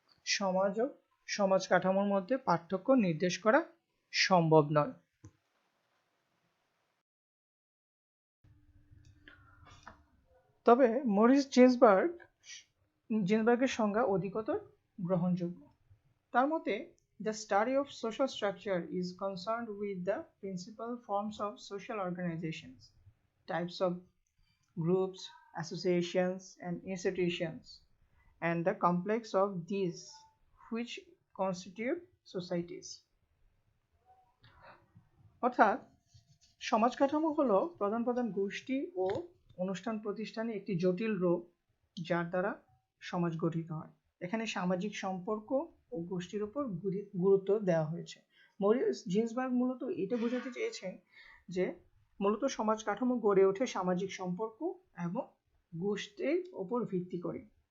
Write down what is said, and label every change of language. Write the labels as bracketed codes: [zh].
[bn] সমাজ ও সমাজ কাঠামোর মধ্যে পার্থক্য নির্দেশ করা সম্ভব নয়। তবে মরিস জিন্সবার্গের সংজ্ঞা অধিকতর গ্রহণযোগ্য। তার মতে, [en] the study of social structure is concerned with the principal forms of social organizations, types of groups, associations, and institutions, and the complex of these which constitute societies. [bn] অর্থাৎ সমাজ কাঠামো হলো প্রধান প্রধান গোষ্ঠী ও অনুষ্ঠান প্রতিষ্ঠানে একটি জটিল রূপ যার দ্বারা সমাজ গঠিত হয়। এখানে সামাজিক সম্পর্ক ও গোষ্ঠীর উপর গুরুত্ব দেওয়া হয়েছে। মরিস জিন্সবার্গ মূলত এটা বোঝাতে চেয়েছেন যে মূলত সমাজ কাঠামো গড়ে ওঠে সামাজিক সম্পর্ক এবং গোষ্ঠীর উপর ভিত্তি করে।